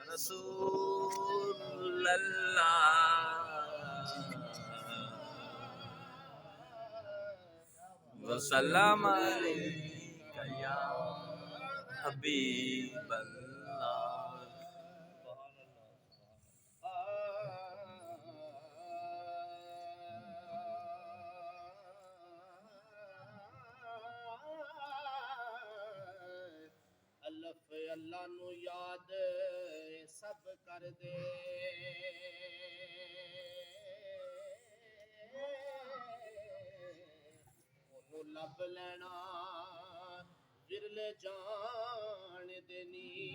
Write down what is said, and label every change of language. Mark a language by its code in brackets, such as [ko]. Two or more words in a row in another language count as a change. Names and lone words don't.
[ar] رسول الله وسلم عليك يا حبيب الله. [pa] اللہ اللہ نوں یاد سب کر دے اوہنوں لب لینا ورلے جان دینی